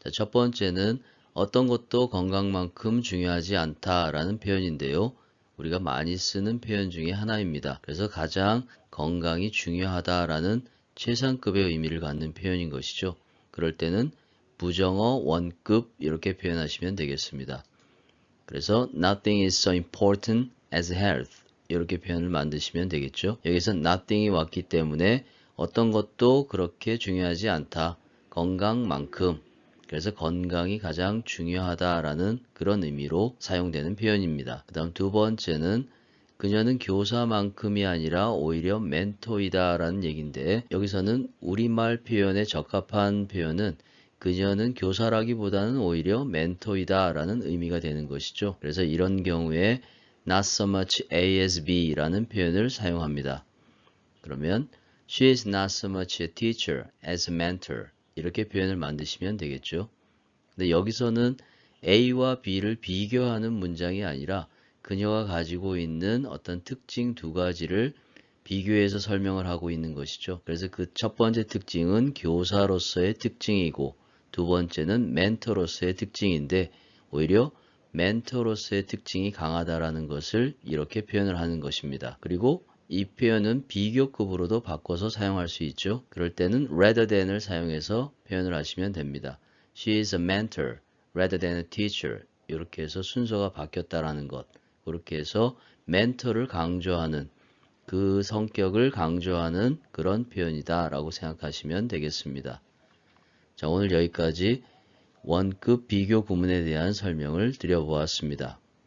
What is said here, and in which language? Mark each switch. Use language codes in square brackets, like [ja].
[ko] 자, 첫 번째는 어떤 것도 건강만큼 중요하지 않다라는 표현인데요. 우리가 많이 쓰는 표현 중에 하나입니다. 그래서 가장 건강이 중요하다라는 최상급의 의미를 갖는 표현인 것이죠. 그럴 때는 부정어 원급 이렇게 표현하시면 되겠습니다. 그래서 [en] nothing is so important as health [ko] 이렇게 표현을 만드시면 되겠죠. 여기서 nothing이 왔기 때문에 어떤 것도 그렇게 중요하지 않다. 건강만큼. 그래서 건강이 가장 중요하다라는 그런 의미로 사용되는 표현입니다. 그 다음 두 번째는 그녀는 교사만큼이 아니라 오히려 멘토이다 라는 얘기인데 여기서는 우리말 표현에 적합한 표현은 그녀는 교사라기보다는 오히려 멘토이다 라는 의미가 되는 것이죠. 그래서 이런 경우에 [en] not so much A as B [ko] 라는 표현을 사용합니다. 그러면 [en] she is not so much a teacher as a mentor [ko] 이렇게 표현을 만드시면 되겠죠. 근데 여기서는 A와 B를 비교하는 문장이 아니라 그녀가 가지고 있는 어떤 특징 두 가지를 비교해서 설명을 하고 있는 것이죠. 그래서 그 첫 번째 특징은 교사로서의 특징이고 두 번째는 멘토로서의 특징인데 오히려 멘토로서의 특징이 강하다라는 것을 이렇게 표현을 하는 것입니다. 그리고 이 표현은 비교급으로도 바꿔서 사용할 수 있죠. 그럴 때는 rather than을 사용해서 표현을 하시면 됩니다. [en] She is a mentor rather than a teacher. [ko] 이렇게 해서 순서가 바뀌었다라는 것. 그렇게 해서 멘토를 강조하는 그 성격을 강조하는 그런 표현이다 라고 생각하시면 되겠습니다. 자, 오늘 여기까지 원급 비교 구문에 대한 설명을 드려보았습니다.